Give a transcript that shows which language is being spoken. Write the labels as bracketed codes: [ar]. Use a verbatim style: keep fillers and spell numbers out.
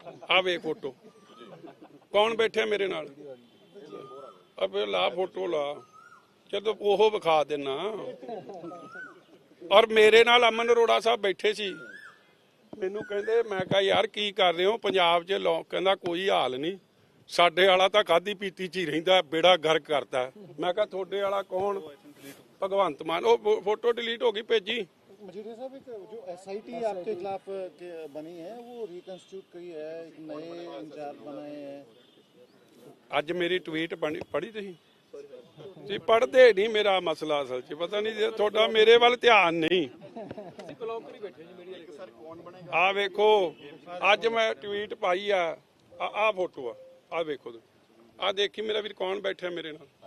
[pa] ਆ ਵੇਖ ਫੋਟੋ, ਕੌਣ ਬੈਠਿਆ ਮੇਰੇ ਨਾਲ? ਅਬੇ ਲਾ ਫੋਟੋ ਲਾ, ਜਦੋਂ ਉਹ ਵਿਖਾ ਦੇਣਾ। ਔਰ ਮੇਰੇ ਨਾਲ ਅਮਨ ਅਰੋੜਾ ਸਾਹਿਬ ਬੈਠੇ ਸੀ। ਮੈਨੂੰ ਕਹਿੰਦੇ, ਮੈਂ ਕਿਹਾ ਯਾਰ ਕੀ ਕਰ ਰਹੇ ਹੋ ਪੰਜਾਬ 'ਚ? ਲੋਕ ਕਹਿੰਦਾ ਕੋਈ ਹਾਲ ਨਹੀਂ, ਸਾਡੇ ਵਾਲਾ ਤਾਂ ਖਾਦੀ ਪੀਤੀ 'ਚ ਹੀ ਰਹਿੰਦਾ, ਬੇੜਾ ਗਰਕ ਕਰਦਾ। ਮੈਂ ਕਿਹਾ ਤੁਹਾਡੇ ਵਾਲਾ ਕੌਣ? ਭਗਵੰਤ ਮਾਨ। ਉਹ ਫੋਟੋ ਡਿਲੀਟ ਹੋ ਗਈ ਭੇਜੀ। [hi] मजीठिया साहब, एक जो एसआईटी आपके खिलाफ के- बनी है वो रिकंस्टिट्यूट की है, एक नए इंचार्ज बनाए हैं। [pa] ਅੱਜ ਮੇਰੀ ਟਵੀਟ ਬਣੀ, ਪੜ੍ਹੀ ਤੁਸੀਂ? ਤੁਸੀਂ ਪੜ੍ਹਦੇ ਨਹੀਂ, ਮੇਰਾ ਮਸਲਾ ਅਸਲ 'ਚ ਪਤਾ ਨਹੀਂ ਜੇ ਤੁਹਾਡਾ ਮੇਰੇ ਵੱਲ ਧਿਆਨ ਨਹੀਂ। ਆ ਵੇਖੋ ਅੱਜ ਮੈਂ ਟਵੀਟ ਪਾਈ ਆ, ਆ ਫੋਟੋ ਆ, ਆ ਵੇਖੋ ਆ ਦੇਖੀ ਮੇਰਾ ਵੀਰ ਕੌਣ ਬੈਠਿਆ ਮੇਰੇ ਨਾਲ?